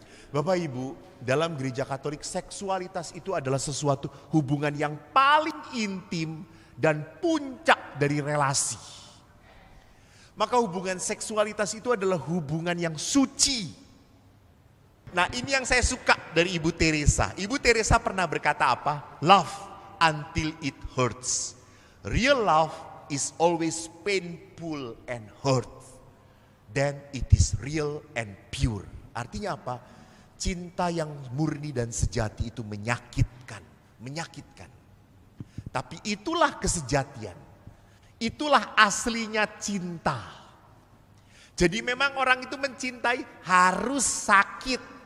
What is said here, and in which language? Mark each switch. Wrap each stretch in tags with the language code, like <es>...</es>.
<id>Bapak Ibu, dalam gereja Katolik seksualitas itu adalah sesuatu hubungan yang paling intim dan puncak dari relasi. Maka hubungan seksualitas itu adalah hubungan yang suci. Nah, ini yang saya suka dari Ibu Teresa. Ibu Teresa pernah berkata apa?</id> <en>Love until it hurts. Real love is always painful and hurt. Then it is real and pure.</en> <id>Artinya apa? Cinta yang murni dan sejati itu menyakitkan. Tapi itulah kesejatian. Itulah aslinya cinta. Jadi memang orang itu mencintai harus sakit.</id>